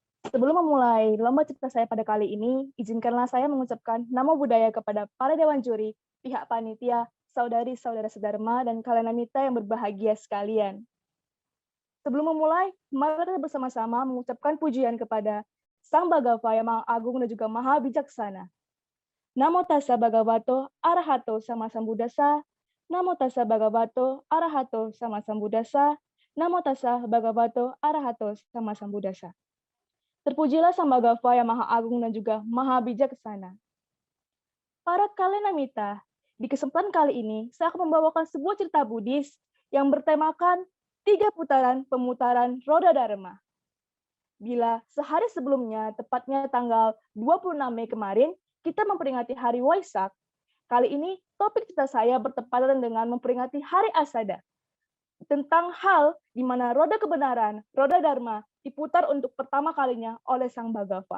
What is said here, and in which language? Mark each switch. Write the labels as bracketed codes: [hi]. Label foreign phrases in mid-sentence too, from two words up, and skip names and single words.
[id] Sebelum memulai lomba cerita saya pada kali ini, izinkanlah saya mengucapkan nama budaya kepada para dewan juri, pihak panitia, saudari-saudara sedharma, dan kalenamita yang berbahagia sekalian. Sebelum memulai, mari kita bersama-sama mengucapkan pujian kepada Sang Bhagava yang Maha Agung dan juga Maha Bijaksana. [pi] Namo tassa bhagavato arahato sama sambuddhassa. Namo tassa bhagavato arahato sama sambuddhassa. Namo tassa bhagavato arahato sama sambuddhassa. [id] Terpujilah Sang Bhagava yang Maha Agung dan juga Maha Bijaksana. Para kalenamita, di kesempatan kali ini saya akan membawakan sebuah cerita Buddhis yang bertemakan 3 putaran pemutaran roda Dharma. Bila sehari sebelumnya, tepatnya tanggal 26 Mei kemarin, kita memperingati Hari Waisak, kali ini topik cerita saya bertepatan dengan memperingati Hari Asada, tentang hal di mana roda kebenaran, roda Dharma, diputar untuk pertama kalinya oleh Sang Bhagava.